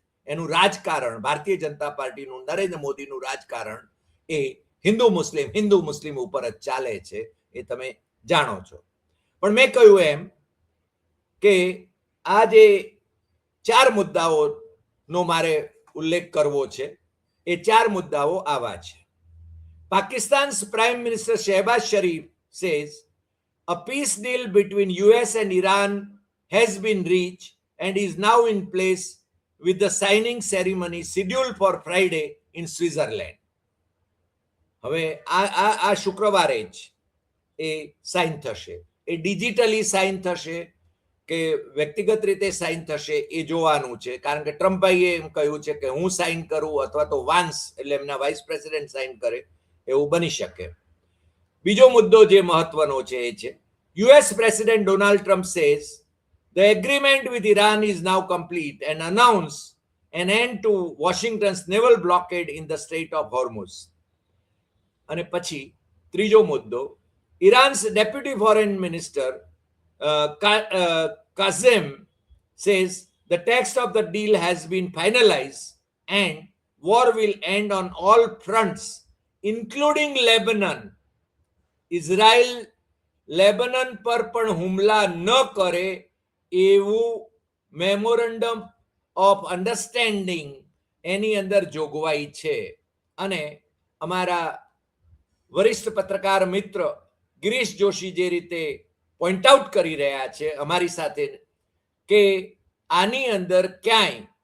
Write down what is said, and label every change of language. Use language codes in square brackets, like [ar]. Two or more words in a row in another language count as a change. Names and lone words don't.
[gu] એનું રાજકારણ, ભારતીય જનતા પાર્ટીનું, નરેન્દ્ર મોદીનું રાજકારણ એ હિન્દુ મુસ્લિમ ઉપર જ ચાલે છે, એ તમે જાણો છો. પણ મેં કહ્યું એમ કે આ જે 4 મુદ્દાઓનો મારે ઉલ્લેખ કરવો છે એ 4 મુદ્દાઓ આવા છે. [en] Pakistan's Prime Minister Shehbaz Sharif says a peace deal between US and Iran has been reached and is now in place with the signing ceremony scheduled for Friday in Switzerland. [gu] હવે આ શુક્રવારે જ એ સાઇન થશે. એ ડિજિટલી સાઇન થશે કે વ્યક્તિગત રીતે સાઇન થશે એ જોવાનું છે, કારણ કે ટ્રમ્પભાઈએ એમ કહ્યું છે કે હું સાઇન કરું અથવા તો વાન્સ એટલે એમના [en] vice president [gu] સાઇન કરે, એવું બની શકે. બીજો મુદ્દો જે મહત્વનો છે એ છે [en] US President Donald Trump says the agreement with Iran is now complete and announce an end to Washington's naval blockade in the Strait of Hormuz. [gu] અને પછી ત્રીજો મુદ્દો, [en] Iran's deputy foreign minister Qasem says the text of the deal has been finalized and war will end on all fronts including Lebanon. [gu] ઇઝરાયલ લેબનન પર પણ હુમલા ન કરે એવું [en] memorandum of understanding [gu] એની અંદર જોગવાઈ છે. અને અમારા વરિષ્ઠ પત્રકાર મિત્ર ગિરીશ જોશી જે રીતે [en] point out [gu] કરી રહ્યા છે અમારી સાથે કે આની અંદર ક્યાંય